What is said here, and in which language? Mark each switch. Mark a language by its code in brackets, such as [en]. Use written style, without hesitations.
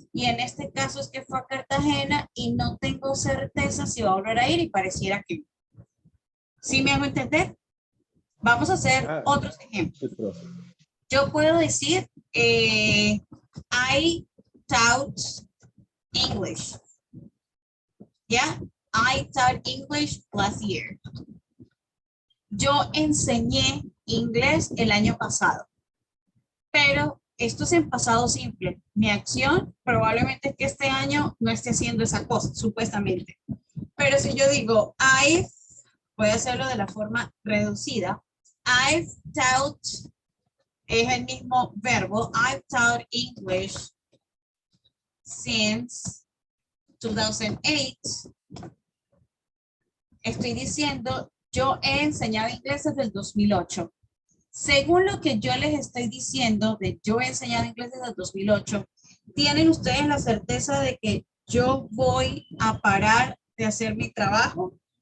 [es] Y en este caso es que fue a Cartagena y no tengo certeza si va a volver a ir y pareciera que no. ¿Sí me hago entender? Vamos a hacer otros ejemplos. Yo puedo decir, [en] I taught English. [es] ¿Ya? [en] I taught English last year. [es] Yo enseñé inglés el año pasado. Pero esto es en pasado simple. Mi acción probablemente es que este año no esté haciendo esa cosa, supuestamente. Pero si yo digo, voy a hacerlo de la forma reducida. [en] I've taught, [es] es el mismo verbo. [en] I've taught English since 2008. [es] estoy diciendo, yo he enseñado inglés desde el 2008. Según lo que yo les estoy diciendo, de yo he enseñado inglés desde el 2008, ¿tienen ustedes la certeza de que yo voy a parar de hacer mi trabajo?